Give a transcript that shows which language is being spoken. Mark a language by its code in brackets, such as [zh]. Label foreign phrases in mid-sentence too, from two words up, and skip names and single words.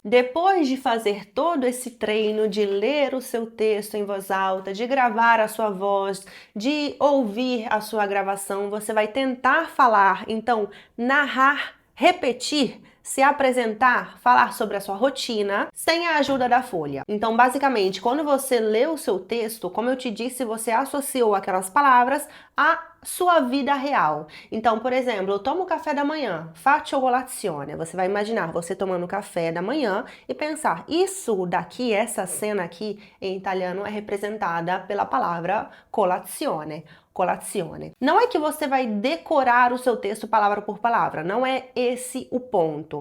[pt] Depois de fazer todo esse treino de ler o seu texto em voz alta, de gravar a sua voz, de ouvir a sua gravação, você vai tentar falar, então narrar, repetir, se apresentar, falar sobre a sua rotina, sem a ajuda da folha. Então, basicamente, quando você lê o seu texto, como eu te disse, você associou aquelas palavras à sua vida real. Então, por exemplo, eu tomo café da manhã, [it] faccio colazione. [pt] Você vai imaginar você tomando café da manhã e pensar, isso daqui, essa cena aqui, em italiano, é representada pela palavra colazione. Colazione. Não é que você vai decorar o seu texto palavra por palavra, não é esse o ponto.